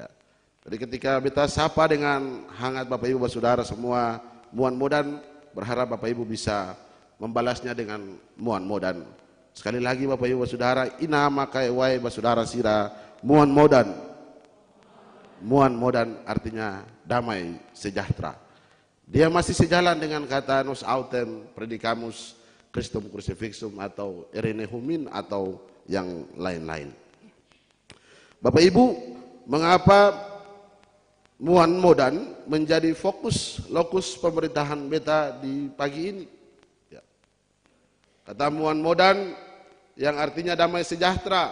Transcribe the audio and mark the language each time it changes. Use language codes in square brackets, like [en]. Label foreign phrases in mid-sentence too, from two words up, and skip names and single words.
[id] Jadi ketika kita sapa dengan hangat Bapak Ibu Saudara semua, [ski] muan modan, [id] berharap Bapak Ibu bisa membalasnya dengan [ski] muan modan. [id] Sekali lagi Bapak Ibu Saudara, [ski] inama kai wae Saudara sira muan modan. Muan modan [id] artinya damai sejahtera. Dia masih sejalan dengan kata [la] nos autem predicamus Christum crucifixum [id] atau Irene Humin atau yang lain-lain. Bapak Ibu, mengapa [ski] muan modan [id] menjadi fokus lokus pemerintahan beta di pagi ini? Ya. Kata [ski] muan modan [id] yang artinya damai sejahtera.